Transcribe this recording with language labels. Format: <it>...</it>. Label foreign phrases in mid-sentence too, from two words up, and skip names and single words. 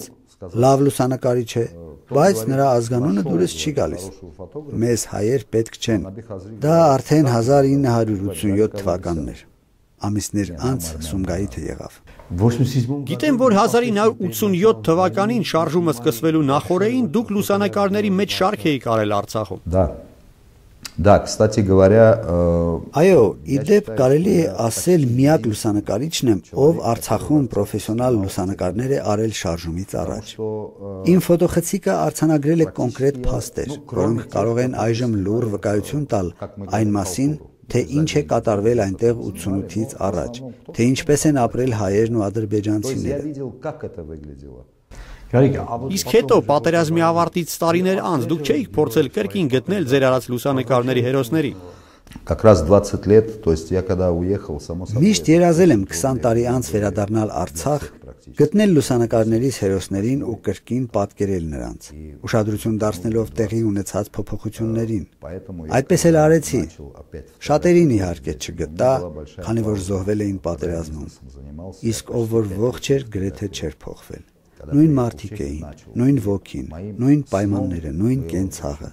<hy>լավ լուսանկարիչ է, բայց նրա ազգանունը դուրս չի գալիս։ Մեզ հայեր պետք չեն։ Դա արդեն 1987 թվականն էր։ Ամիսներ անց Սումգայիթը եղավ։ Գիտեմ, որ 1987 թվականին շարժումը սկսվելու նախօրեին դուք լուսանկարների մեջ շարք էիք արել Արցախում։</hy> <ru>Да, кстати говоря,</ru> <hy>այո, իդեպ կարելի է ասել միակ լուսանկարիչն եմ, ով Արցախում պրոֆեսիոնալ լուսանկարներ է արել շարժումից առաջ։ Իմ ֆոտոխցիկը արձանագրել է կոնկրետ փաստեր, որոնք կարող են այժմ լուռ վկայություն տալ այն մասին, թե ինչ է կատարվել այնտեղ 88-ից առաջ, թե ինչպես են ապրել հայերն ու ադրբեջանցիները։ Իսկ հետո պատերազմի ավարտից տարիներ անց դուք չէիք փորձել կրկին գտնել ձեր արած լուսանկարների հերոսների։</hy> <ru>Как раз 20 лет, то есть я когда уехал, само собой.</ru> <hy>Միշտ երազել եմ 20 տարի անց վերադառնալ Արցախ, գտնել լուսանկարներից հերոսներին ու կրկին պատկերել նրանց, ուշադրություն դարձնելով տեղի ունեցած փոփոխություններին։ Այդպես էլ արեցի։ Շատերին իհարկե չգտա, քանի որ զոհվել էին պատերազմում։ Իսկ ով որ ողջ էր, գրեթե չէր փոխվել։ Նույն մարդիկ էին, նույն ոգին, նույն պայմանները, նույն կենցաղը։</hy>